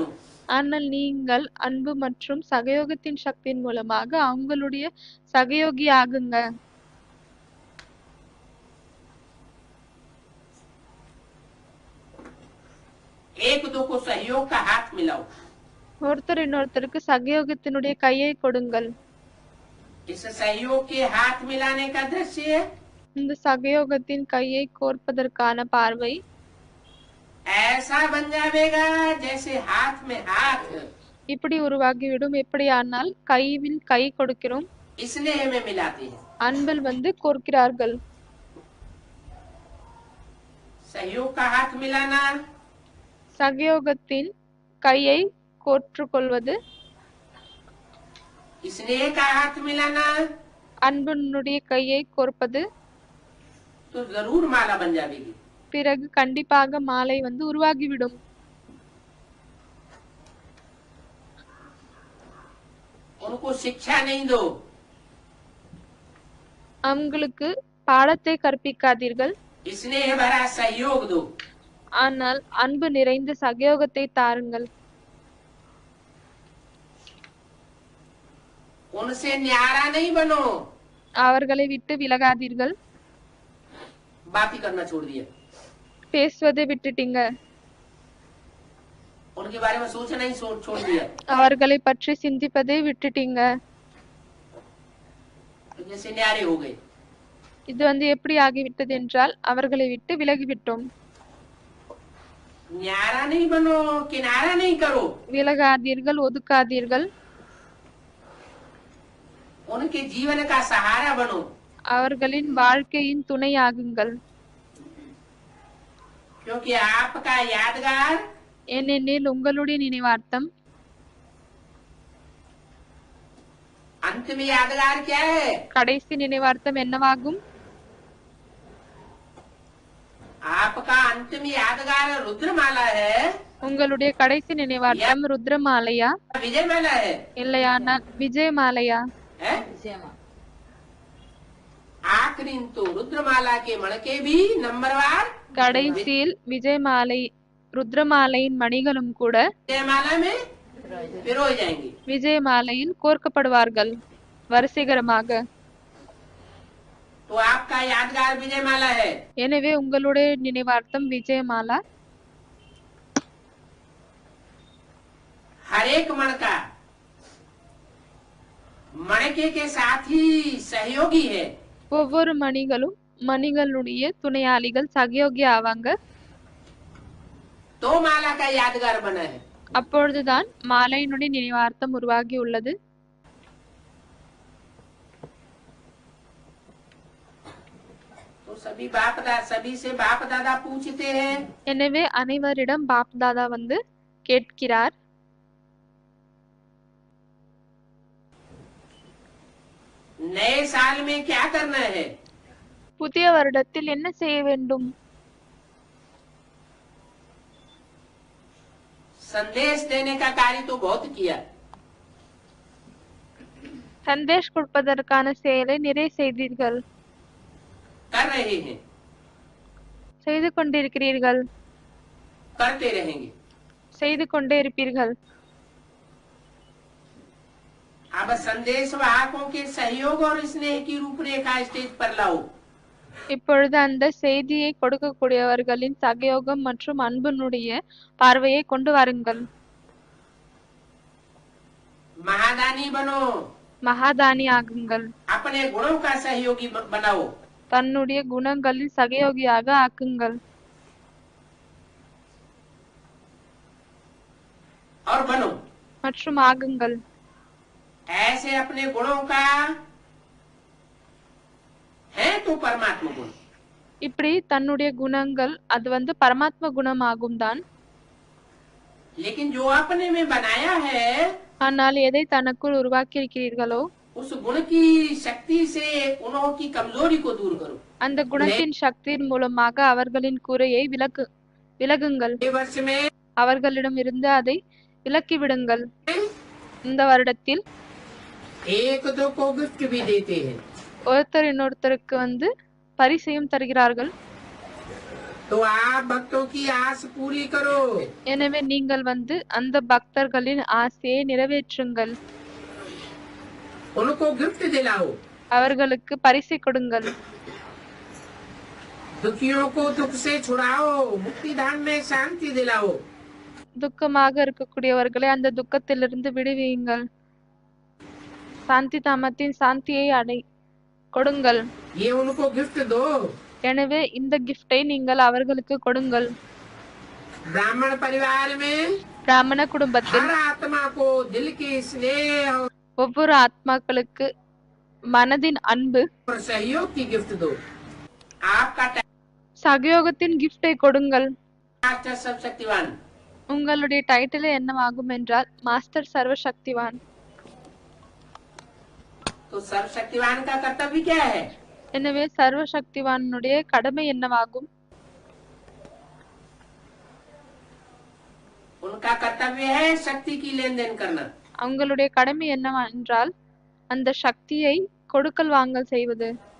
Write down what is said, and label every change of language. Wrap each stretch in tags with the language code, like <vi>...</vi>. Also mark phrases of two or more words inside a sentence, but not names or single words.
<ta>ஆனால் நீங்கள் அன்பு மற்றும் சகயோகத்தின் சக்தியின் மூலமாக அவங்களுடைய சகயோகி ஆகுங்க.</ta> <hi>एक दो को सहयोग का हाथ मिलाओ।</hi> <ta>ஒருத்தர் இன்னொருத்தருக்கு சகயோகத்தினுடைய கையை கொடுங்கள்.</ta> <hi>इस सहयोग के हाथ मिलाने का दृश्य</hi> <ta>இந்த சகயோகத்தின் கையை கோர்ப்பதற்கான பார்வை</ta> <hi>ऐसा बन जाएगा जैसे हाथ में हाथ,</hi> <ta>இப்படி உருவாகிவிடும். எப்படியானால் கையில் கை கொடுக்கிறோம்,</ta> <hi>स्नेह में मिलाते हैं।</hi> <ta>அன்பில் கோர்க்கிறார்கள்.</ta> <hi>सहयोग का हाथ मिलाना,</hi> <ta>சகயோகத்தின் கையை கோற்றுக்கொள்வது,</ta> <hi>स्नेह का हाथ मिलाना,</hi> <ta>அன்பினுடைய கையை கோர்ப்பது,</ta> <hi>तो जरूर माला बन जाएगी।</hi> <ta>பிறகு கண்டிப்பாக மாலை உருவாகிவிடும்.</ta> <hi>उनको शिक्षा नहीं दो,</hi> <ta>அவங்களுக்கு பாடத்தை கற்பிக்காதீர்கள்,</ta> <hi>स्नेह भरा सहयोग दो।</hi> <ta>ஆனால் அன்பு நிறைந்த சகயோகத்தை தாருங்கள்.</ta> <hi>उनसे न्यारा नहीं बनो,</hi> <ta>அவர்களை விட்டு விலகாதீர்கள்.</ta> <hi>बात ही करना छोड़ दिया,</hi> <ta>பேசுவதை விட்டுட்டீங்க,</ta> <hi>उनके बारे में सोचना ही छोड़ दिया,</hi> <ta>அவர்களை பற்றி சிந்திப்பதை விட்டுட்டீங்க.</ta> <hi>जैसे न्यारे हो गए।</hi> <ta>இது எப்படி ஆகிவிட்டது என்றால் அவர்களை விட்டு விலகிவிட்டோம்.</ta> <hi>न्यारा नहीं बनो, किनारा नहीं करो,</hi> <ta>விலகாதீர்கள், ஒதுக்காதீர்கள்.</ta> <hi>उनके जीवन का सहारा बनो,</hi> <ta>அவர்களின் வாழ்க்கையின் துணையாகுங்கள்.</ta> <hi>क्योंकि आपका यादगार</hi> <ta>ஏனெனில் உங்களுடைய நினைவார்த்தம்,</ta> <hi>अंतिम यादगार क्या है?</hi> <ta>கடைசி நினைவார்த்தம் என்னவாகும்?</ta> <hi>आपका अंतिम यादगार रुद्रमाला है,</hi> <ta>உங்களுடைய கடைசி நினைவார்த்தம் ருத்ரமாலையா</ta> <hi>विजयमाला है,</hi> <ta>இல்லையானால் விஜயமாலையா?</ta> <hi>है? आखिरी तो रुद्रमाला के मणके भी नंबरवार</hi> <ta>கடைசியில் விஜயமாலை ருத்ரமாலையின் மணிகளும் கூட</ta> <hi>जयमाला में पिरोए जाएंगे।</hi> <ta>விஜயமாலையில் கோர்க்கப்படுவார்கள் வரிசைகரமாக.</ta> <hi>तो आपका यादगार विजयमाला है।</hi> <ta>எனவே உங்களுடைய நினைவார்த்தம் விஜயமாலா</ta> <hi>हर एक मणका मणके के साथ ही सहयोगी है।</hi> <ta>ஒவ்வொரு மணிகளும் மணிகளுடைய துணையாளிகள் சகயோகி ஆவாங்க.</ta> <hi>तो माला का यादगार बना है।</hi> <ta>அப்பொழுதுதான் மாலையினுடைய நினைவார்த்தம் உருவாகி உள்ளது.</ta> <hi>तो सभी से बाप दादा पूछते हैं।</hi> <ta>எனவே அனைவரிடம் பாப் தாதா வந்து கேட்கிறார்,</ta> <hi>नए साल में क्या करना है।</hi> <ta>புதிய வருடத்தில் என்ன செய்ய வேண்டும்?</ta> <hi>संदेश देने का कार्य तो बहुत किया।</hi> <ta>சந்தேஷ் கொடுப்பதற்கான செயலை நிறைய செய்தீர்கள்,</ta> <hi>कर रहे हैं,</hi> <ta>செய்து கொண்டிருக்கிறீர்கள்,</ta> <hi>करते रहेंगे।</hi> <ta>செய்து கொண்டே இருப்பீர்கள்.</ta> <hi>अब संदेश वाहकों के सहयोग और स्नेह की रूपरेखा स्टेज पर लाओ।</hi> <ta>இப்பொழுது அந்த செய்தியை கொடுக்கக்கூடியவர்களின் சகயோகம் மற்றும் அன்பினுடைய பார்வையை கொண்டு வாருங்கள்.</ta> <hi>महादानी बनो,</hi> <ta>மகாதானி ஆகுங்கள்.</ta> <hi>अपने गुणों का सहयोगी बनाओ।</hi> <ta>தன்னுடைய குணங்களில் சகயோகியாக ஆக்குங்கள்.</ta> <hi>और बनो,</hi> <ta>மற்றும் ஆகுங்கள்.</ta> <hi>ऐसे अपने गुणों का है तो परमात्मा गुण।</hi> <ta>இப்படி தன்னுடைய குணங்கள் அது வந்து பரமாத்ம குணம் ஆகும் தான்.</ta> <hi>लेकिन जो अपने में बनाया है,</hi> <ta>ஆனால் எதை தனக்குள் உருவாக்கி இருக்கிறீர்களோ</ta> <hi>उस गुण की शक्ति से गुणों की कमजोरी को दूर करो।</hi> <ta>அந்த குணத்தின் சக்தியின் மூலமாக அவர்களின் குறையை விலகுங்கள்.</ta> <hi>ये वर्ष में</hi> <ta>அவர்களிடம் இருந்து அதை விலக்கி விடுங்கள். இந்த வருடத்தில்</ta> <hi>एक दो को गिफ्ट भी देते हैं।</hi> <ta>ஒருத்தர் இன்னொருத்தருக்கு வந்து பரிசையும் தருகிறார்கள்.</ta> <hi>तो आप भक्तों की आस पूरी करो।</hi> <ta>எனவே நீங்கள் வந்து அந்த பக்தர்களின் ஆசையை நிறைவேற்றுங்கள்.</ta> <hi>उनको गिफ्ट दिलाओ।</hi> <ta>அவர்களுக்கு பரிசை கொடுங்கள்.</ta> <hi>दुखियों को दुख से छुड़ाओ, मुक्ति धाम में शांति दिलाओ।</hi> <ta>துக்கமாக இருக்கக்கூடியவர்களை அந்த துக்கத்திலிருந்து விடுவியுங்கள். சாந்தி தாமத்தின் சாந்தியை கொடுங்கள்.</ta> <hi>ये उनको गिफ्ट दो।</hi> <ta>எனவே இந்த கிஃப்டை நீங்கள் அவர்களுக்கு கொடுங்கள்.</ta> <hi>ब्राह्मण परिवार में</hi> <ta>பிராமண குடும்பத்தில்</ta> <hi>हर आत्मा को दिल की स्नेह</hi> <ta>ஒவ்வொரு ஆத்மாக்களுக்கு மனதின் அன்பு</ta> <hi>और सहयोग की गिफ्ट दो। आपका</hi> <ta>சகயோகத்தின் கிஃப்டை கொடுங்கள்.</ta> <hi>मास्टर सर्वशक्तिवान।</hi> <ta>உங்களுடைய டைட்டில் என்னவாகும் என்றால் மாஸ்டர் சர்வசக்திவான்.</ta> <hi>तो सर्वशक्तिवान का कर्तव्य क्या है।</hi> <ta>எனவே சர்வசக்திவானுடைய கடமை என்னவாகும்?</ta> <hi>उनका कर्तव्य है शक्ति की लेन देन करना।</hi> <ta>அவங்களுடைய கடமை என்னவென்றால் அந்த சக்தியை கொடுக்கல் வாங்கல் செய்வது,</ta>